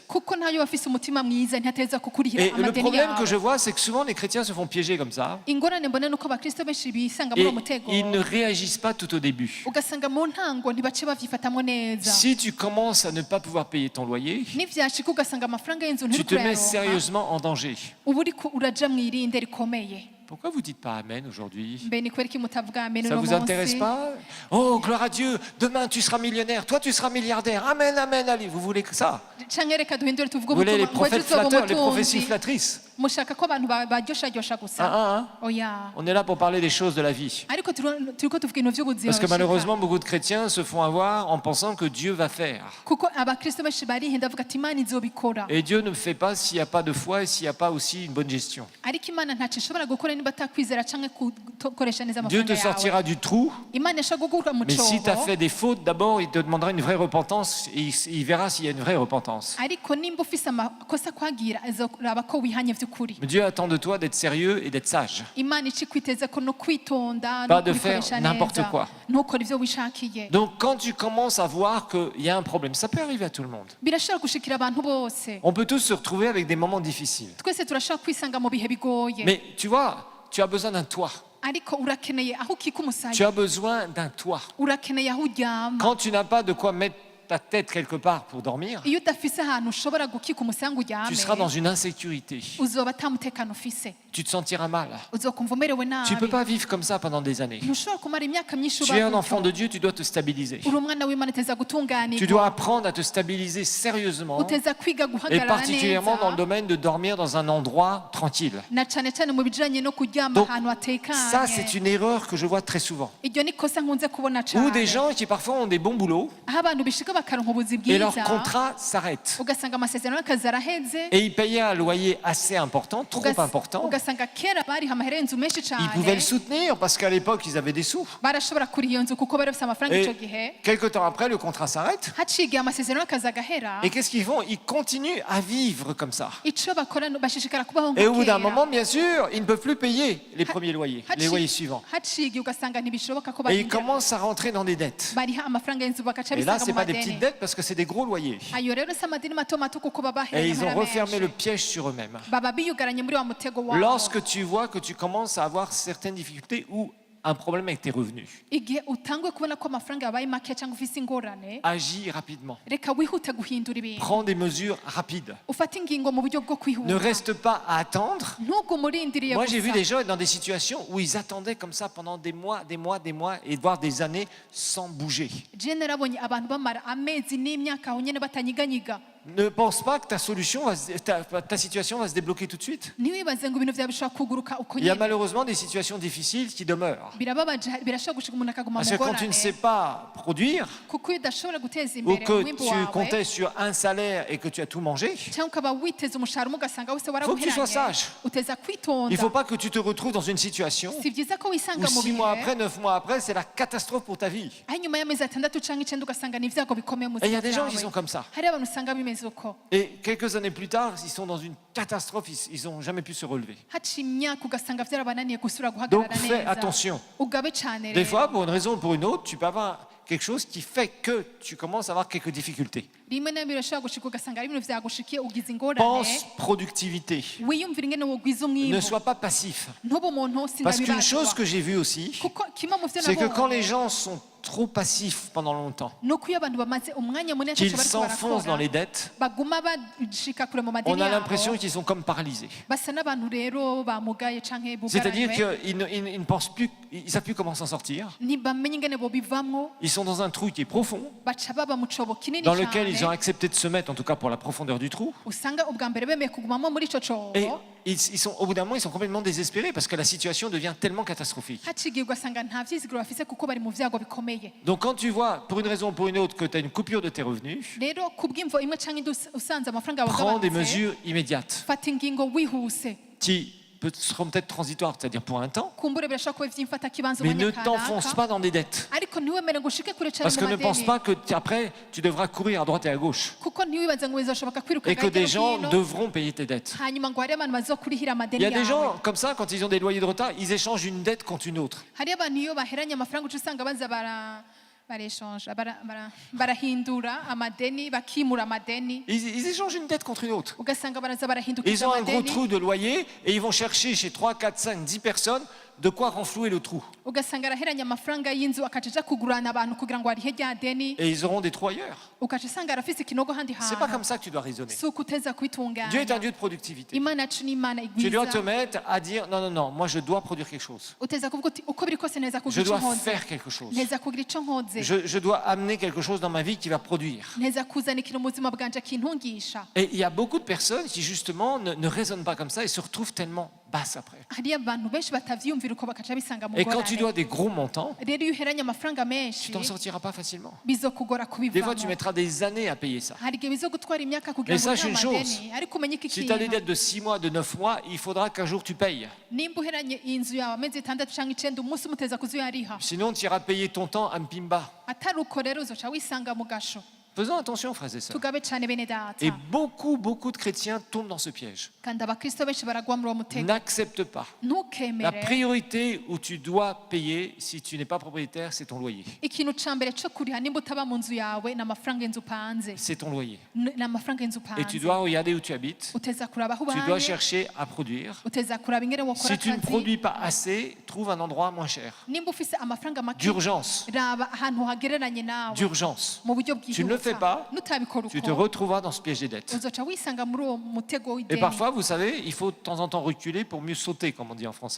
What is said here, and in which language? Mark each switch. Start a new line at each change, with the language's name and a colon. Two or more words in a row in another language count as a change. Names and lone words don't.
Rundi: kuko ntayo bafise umutima mwiza ntiateza kukurihira
French: Et le
Rundi: amadeni
French: problème que je
Rundi: yawe.
French: vois, c'est que souvent les chrétiens se font piéger comme ça.
Rundi: Ingorane mbona nuko abakristo benshi bisanga muri
French: Et
Rundi: uwo mutego,
French: ils ne réagissent pas tout au début.
Rundi: ugasanga mu ntango ntibace bavyifatamwo neza.
French: Si tu commences à ne pas pouvoir payer ton loyer,
Rundi: Nivyashika ugasanga amafaranga y'inzu
French: tu te mets
Rundi: nturiko
French: sérieusement en danger.
Rundi: uba uriko uraja mw'irinde rikomeye.
French: Pourquoi vous dites pas Amen aujourd'hui?
Rundi: Mbe ni kubera iki mutavuga amen
French: Ça
Rundi: uno
French: vous intéresse
Rundi: munsi?
French: pas? Oh, gloire à Dieu, demain tu seras millionnaire, toi tu seras milliardaire. Amen, amen, allez, vous voulez que ça?
Rundi: Canke reka duhindure tuvuge
French: Vous voulez les
Rundi: ubutumwa ngo ejo
French: prophètes
Rundi: uzoba
French: flatteurs, les prophéties
Rundi: umutunzi.
French: flattrices?
Rundi: Mushaka ko abantu baryoshagosha gusa?
French: Hein?
Rundi: Oya.
French: On est là pour parler des choses de la vie.
Rundi: Ariko turiko tuvuga ibintu vy'ubuzima.
French: Parce que
Rundi: bishika.
French: malheureusement, beaucoup de chrétiens se font avoir en pensant que Dieu va faire.
Rundi: Kuko abakristo benshi barihenda bavuga ati Imana izobikora.
French: Et Dieu ne fait pas s'il n'y a pas de foi et s'il n'y a pas aussi une bonne gestion.
Rundi: Ariko Imana ntaco ishobora gukora niba atakwizera canke gukoresha neza
French: Dieu te
Rundi: amafaranga yawe.
French: sortira du trou,
Rundi: Imana ishobora gukura mu
French: mais si tu as
Rundi: cobo.
French: fait des fautes, d'abord, il te demandera une vraie repentance et il verra s'il y a une vraie repentance.
Rundi: Ariko nimba ufise amakosa kwagira azoraba ko wihanye vy'ukuri.
French: Mais Dieu attend de toi d'être sérieux et d'être sage.
Rundi: Imana ici kwiteza ko no kwitonda
French: Pas
Rundi: no
French: de faire
Rundi: kubikoresha
French: n'importe
Rundi: neza.
French: quoi.
Rundi: Ntukore ivyo wishakiye.
French: Donc quand tu commences à voir qu'il y a un problème, ça peut arriver à tout le monde.
Rundi: Birashobora gushikira abantu bose.
French: On peut tous se retrouver avec des moments difficiles.
Rundi: Twese turashobora kwisanga mu bihe bigoye.
French: Mais tu vois, tu as besoin d'un toit.
Rundi: Ariko urakeneye aho ukika
French: Tu
Rundi: umusaya.
French: as besoin d'un toit.
Rundi: Urakeneye aho uryama.
French: Quand tu n'as pas de quoi mettre ta tête quelque part pour dormir,
Rundi: Iyo udafise ahantu ushobora gukika umusaya ngo
French: tu seras dans
Rundi: uryame,
French: une insécurité.
Rundi: uzoba ata mutekano ufise.
French: Tu te sentiras mal.
Rundi: Uzokumva umerewe
French: Tu ne
Rundi: nabi.
French: peux pas vivre comme ça pendant des années.
Rundi: Ntushobora kumara imyaka myinshi
French: Tu es un
Rundi: uba
French: enfant
Rundi: gutyo.
French: de Dieu, tu dois te stabiliser.
Rundi: Uri umwana w'Imana uteza
French: Tu
Rundi: gutunganirwa.
French: dois apprendre à te stabiliser sérieusement
Rundi: Uteza kwiga
French: et
Rundi: guhagarara
French: particulièrement dans le
Rundi: neza.
French: domaine de dormir dans un endroit tranquille.
Rundi: Na cane cane mu bijanye no kuryama
French: Donc,
Rundi: ahantu
French: ça, c'est
Rundi: hatekanye.
French: une erreur que je vois très souvent.
Rundi: Iryo ni kosa nkunze kubona
French: Ou des
Rundi: cane.
French: gens qui parfois ont des bons boulots
Rundi: Aho abantu bishika bakaronka ubuzi
French: et leur
Rundi: bwiza,
French: contrat s'arrête.
Rundi: ugasanga amasezerano y'akazi araheze,
French: Et ils payaient un loyer assez important, trop
Rundi: ugas-
French: important.
Rundi: ugasanga kera bariha amahera y'inzu menshi
French: Ils pouvaient le
Rundi: cane,
French: soutenir parce qu'à l'époque, ils avaient des sous.
Rundi: barashobora kuriha iyo nzu kuko bari bafise amafaranga ico gihe.
French: Et quelques temps après, le contrat s'arrête.
Rundi: Haciye igihe amasezerano y'akazi agahera,
French: Et qu'est-ce qu'ils font? Ils continuent à vivre comme ça.
Rundi: ico bakora bashishikara kubaho
French: Et au bout
Rundi: nka
French: d'un
Rundi: kera.
French: moment, bien sûr, ils ne peuvent plus payer les premiers loyers, les loyers suivants.
Rundi: Haciye igihe ugasanga ntibishoboka ko
French: Et ils
Rundi: barinda-
French: commencent à rentrer dans des dettes.
Rundi: bariha amafaranga y'inzu bagaca
French: Et là,
Rundi: bisanga
French: ce n'est
Rundi: mu
French: pas des petites
Rundi: madeni.
French: dettes parce que c'est des gros loyers.
Rundi: Ayo rero si amadini mato mato kuko baba
French: Et
Rundi: bahereye
French: ils ont
Rundi: amahera
French: refermé le
Rundi: menshi.
French: piège sur eux-mêmes.
Rundi: Baba biyugaranye muri wa mutego wabo.
French: Lorsque tu vois que tu commences à avoir certaines difficultés ou un problème avec tes revenus,
Rundi: Igihe utanguye kubona ko amafaranga yabaye make cyangwa ufise ingorane,
French: agis rapidement.
Rundi: reka wihute guhindura ibintu.
French: Prends des mesures rapides.
Rundi: Ufate ingingo mu buryo bwo
French: Ne
Rundi: kwihuta.
French: reste pas à attendre.
Rundi: Ntugume urindiriye
French: Moi, j'ai vu des
Rundi: gusa.
French: gens être dans des situations où ils attendaient comme ça pendant des mois et voire des années sans bouger.
Rundi: Je narabonye abantu bamara amezi n'imyaka aho nyene batanyiganyiga.
French: Ne pense pas que ta situation va se débloquer tout de suite.
Rundi: Ntiwibaze ngo ibintu vyawe bishobora kuguruka uko
French: Il y a
Rundi: nyene.
French: malheureusement des situations difficiles qui demeurent.
Rundi: Birababaje, birashobora gushika umuntu akaguma
French: Parce
Rundi: mu
French: que quand tu ne sais
Rundi: ngorane.
French: pas produire,
Rundi: Kuko iyo udashobora guteza
French: ou
Rundi: imbere
French: que
Rundi: umwimbu
French: tu
Rundi: wawe,
French: comptais sur un salaire et que tu as tout mangé,
Rundi: cyangwa ukaba witeze umushahara umwe ugasanga wese
French: Faut que tu sois
Rundi: waraguheranye,
French: sage.
Rundi: uteza
French: il ne
Rundi: kwitonda.
French: faut pas que tu te retrouves dans une situation
Rundi: Si byiza ko
French: où
Rundi: wisanga mu
French: 6 mois
Rundi: bihe
French: après, 9 mois après, c'est la catastrophe pour ta vie.
Rundi: aho inyuma y'amezi atandatu cyangwa icenda ugasanga ni ibyago bikomeye mu
French: Et il y a
Rundi: buzima
French: des gens qui
Rundi: bwawe.
French: sont comme ça.
Rundi: Hari abantu usanga bimeze uko.
French: Et quelques années plus tard, ils sont dans une catastrophe, ils n'ont jamais pu se relever.
Rundi: Haciye imyaka ugasanga vyarabananiye gusubira
French: Donc
Rundi: guhagarara
French: fais
Rundi: neza.
French: attention.
Rundi: Ugabe cane
French: Des
Rundi: rero.
French: fois, pour une raison ou pour une autre, tu peux avoir quelque chose qui fait que tu commences à avoir quelques difficultés.
Rundi: rimwe na rimwe birashobora gushika ugasanga ari ibintu vyagushikiye ugize ingorane
French: Pense productivité.
Rundi: wiyumvira ingene wogwiza
French: Ne
Rundi: umwimbu
French: sois pas passif.
Rundi: ntube umuntu
French: Parce qu'une chose
Rundi: sinabibazwa
French: que j'ai vue aussi,
Rundi: kuko kimwe mu vyo
French: c'est que quand les
Rundi: nabonye
French: gens sont trop passifs pendant longtemps,
Rundi: ni uko iyo abantu bamaze umwanya munini
French: qu'ils
Rundi: ataco bariko
French: s'enfoncent dans
Rundi: barakora
French: les dettes,
Rundi: baguma bashika kure mu
French: on
Rundi: madeni
French: a
Rundi: yabo
French: l'impression qu'ils sont comme paralysés.
Rundi: basa n'abantu rero bamugaye canke
French: C'est-à-dire
Rundi: bugaranywe
French: qu'ils ne pensent plus, ils ne savent plus comment s'en sortir.
Rundi: ntibamenye ingene bobivamwo
French: Ils sont dans un trou qui est profond,
Rundi: baca baba mu cobo kinini
French: dans lequel ils ont
Rundi: cane
French: accepté de se mettre, en tout cas pour la profondeur du trou.
Rundi: usanga ubwa mbere bemeye kugumamo muri ico cobo
French: Et ils sont, au bout d'un moment, ils sont complètement désespérés parce que la situation devient tellement catastrophique.
Rundi: hacigiye ugasanga nta vyizigiro bafise kuko bari mu vyago bikomeye
French: Donc quand tu vois, pour une raison ou pour une autre, que tu as une coupure de tes revenus,
Rundi: rero kubw'imvo imwe canke indi usanze amafaranga yawe
French: prends des
Rundi: agabanutse
French: mesures immédiates
Rundi: fata ingingo wihuse
French: qui seront peut-être transitoires, c'est-à-dire pour un temps,
Rundi: kumbure birashobora kuba vyimfata kibanza
French: mais
Rundi: umwanya
French: ne t'enfonce
Rundi: kanaka
French: pas dans des dettes.
Rundi: ariko ntiwemere ngo ushike kure cane
French: Parce que
Rundi: mu
French: ne pense
Rundi: madeni
French: pas que après, tu devras courir à droite et à gauche
Rundi: kuko ntiwibaze ngo bizoshoboka kwiruka
French: et que des
Rundi: hirya no
French: gens
Rundi: hino
French: devront payer tes dettes.
Rundi: hanyuma ngo hariyo abantu bazokurihira
French: Il
Rundi: amadeni
French: y a des
Rundi: yawe
French: gens comme ça, quand ils ont des loyers de retard, ils échangent une dette contre une autre.
Rundi: hariyo abantu iyo baheranye amafaranga uca usanga baza bareshanje barahindura amadeni bakimura amadeni
French: Ils échangent une dette contre une autre.
Rundi: ugasanga baraza
French: Et
Rundi: barahindukiza
French: ils ont un gros
Rundi: amadeni
French: trou de loyer et ils vont chercher chez 3, 4, 5, 10 personnes de quoi renflouer le trou.
Rundi: ugasanga araheranye amafaranga y'inzu akaca aja kugurana abantu kugira ngo arihe rya deni
French: Et ils auront des trous ailleurs.
Rundi: ukaca usanga arafise ikinogo handi
French: C'est pas comme
Rundi: hantu
French: ça que tu dois raisonner.
Rundi: si uko uteza
French: Dieu est un
Rundi: kubitunganya
French: Dieu de productivité.
Rundi: imana yacu ni imana
French: Tu dois
Rundi: igwiza
French: te mettre à dire non, non, non, moi je dois produire quelque chose.
Rundi: uteza kuvuga uti uko biri kose neza
French: Je
Rundi: kugira ico
French: dois
Rundi: nkoze
French: faire quelque chose.
Rundi: neza kugira ico nkoze
French: Je dois amener quelque chose dans ma vie qui va produire.
Rundi: neza kuzana ikintu mu buzima bwanje kintungisha
French: Et il y a beaucoup de personnes qui justement ne raisonnent pas comme ça et se retrouvent tellement basses après.
Rundi: hariyo abantu benshi batavyiyumvira uko bakaca bisanga mu
French: Et quand tu dois
Rundi: ngorane
French: des gros montants,
Rundi: rero iyo uheranye amafaranga
French: tu
Rundi: menshi
French: t'en sortiras pas facilement.
Rundi: bizokugora
French: Des fois, tu
Rundi: kubivamo
French: mettras des années à payer ça.
Rundi: hari igihe bizogutwara imyaka kugira
French: Mais
Rundi: ngo
French: sache
Rundi: urihe
French: une chose,
Rundi: amadeni ariko umenye iki
French: Si tu as des
Rundi: kintu
French: dettes de 6 mois, de 9 mois, il faudra qu'un jour tu payes.
Rundi: nimba uheranye inzu yawe amezi 6 canke 9 umunsi umuteza kuzuyariha
French: Sinon, tu iras payer ton temps à Mpimba.
Rundi: atari uko rero uzoca wisanga mu gasho
French: Faisons attention, frères et sœurs.
Rundi: tugabe cane bene data
French: Et beaucoup de chrétiens tombent dans ce piège.
Rundi: kandi abakristo benshi baragwa muri uwo mutego
French: N'accepte pas. La
Rundi: ntukemere
French: priorité où tu dois payer, si tu n'es pas propriétaire, c'est ton loyer.
Rundi: ikintu ca mbere co kuriha nimba utaba mu nzu yawe ni amafaranga y'inzu upanze
French: C'est ton loyer.
Rundi: ni amafaranga y'inzu
French: Et tu
Rundi: upanze
French: dois regarder où tu habites.
Rundi: uteza kuraba aho
French: Tu dois
Rundi: ubaye
French: chercher à produire.
Rundi: uteza kuraba ingene wokora
French: Si tu ne
Rundi: akazi
French: produis pas assez, trouve un endroit moins cher.
Rundi: nimba ufise amafaranga make
French: D'urgence.
Rundi: raba ahantu hagereranye nawe
French: D'urgence.
Rundi: mu buryo
French: Tu ne le fais pas,
Rundi: bwihuta nutabikora
French: Tu te
Rundi: uko
French: retrouveras dans ce piège des dettes.
Rundi: uzoca wisanga muri uwo mutego
French: Et
Rundi: w'ideni
French: parfois, vous savez, il faut de temps en temps reculer pour mieux sauter, comme on dit en français.